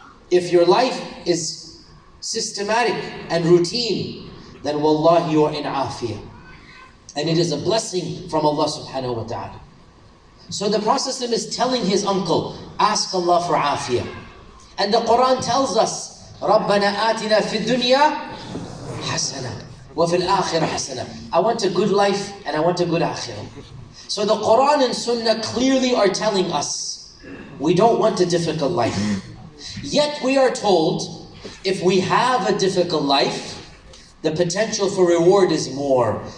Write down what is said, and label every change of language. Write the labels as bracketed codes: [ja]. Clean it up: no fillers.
[en] If your life is systematic and routine, then wallahi you are in afiyah. And it is a blessing from Allah subhanahu wa ta'ala. So the Prophet is telling his uncle, ask Allah for afiyah. And the Quran tells us, [ar] رَبَّنَا آتِنَا فِي الدُّنْيَا حَسَنًا وَفِي الْآخِرَةِ حَسَنًا. [en] I want a good life and I want a good akhirah. So the Quran and Sunnah clearly are telling us, we don't want a difficult life. Yet we are told, if we have a difficult life, the potential for reward is more.